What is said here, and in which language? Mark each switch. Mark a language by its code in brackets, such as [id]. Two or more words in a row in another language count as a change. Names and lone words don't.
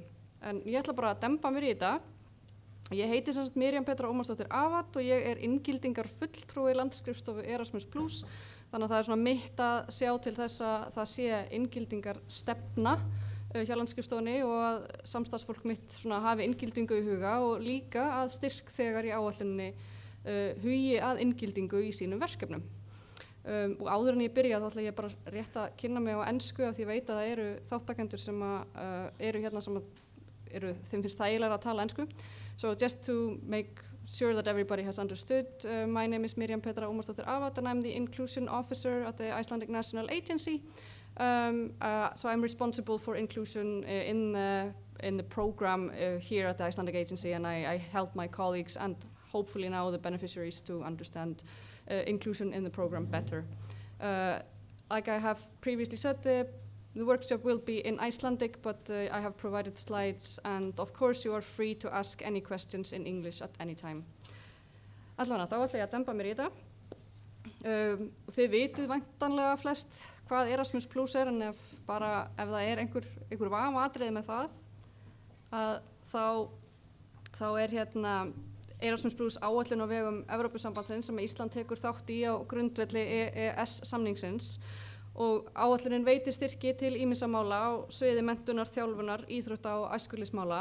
[is] En ég ætla bara að dempa mér í þetta. Ég heiti sem sagt Miriam Petra Ómarsdóttir Avat og ég er inngildingar fulltrúi landsskrifstofu Erasmus Plus þannig að það er svona mitt að sjá til þess að það sé inngildingar stefna hjá landsskrifstofunni og að samstarfsfólk mitt svona hafi inngildingu í huga og líka að styrk þegar í áætluninni hugi að inngildingu í sínum verkefnum. Og áður en ég byrja þá ætla ég bara rétt að kynna mig á ensku af því ég veit að það eru þáttakendur sem eru hérna sem þeim finnst þægilega að tala ensku. [en] So just to make sure that everybody has understood, my name is Miriam Petra Ómarsdóttir Avat and I'm the Inclusion Officer at the Icelandic National Agency. So I'm responsible for inclusion in the program here at the Icelandic Agency and I help my colleagues and hopefully now the beneficiaries to understand inclusion in the program better. Like I have previously said, the workshop will be in Icelandic, but I have provided slides and of course you are free to ask any questions in English at any time. [is] Allavega, þá ætla ég að dempa mér í þetta. Þið vitið væntanlega flest hvað Erasmus Plus er en ef það er einhver vafaatriði með það þá er hérna Erasmus Plus áætlun á vegum Evrópusambandsins sem Ísland tekur þátt í á grundvelli EES samningsins og áætlunin veitir styrki til ýmissa mála á sviði menntunar, þjálfunar, íþrótta og æskulýðsmála.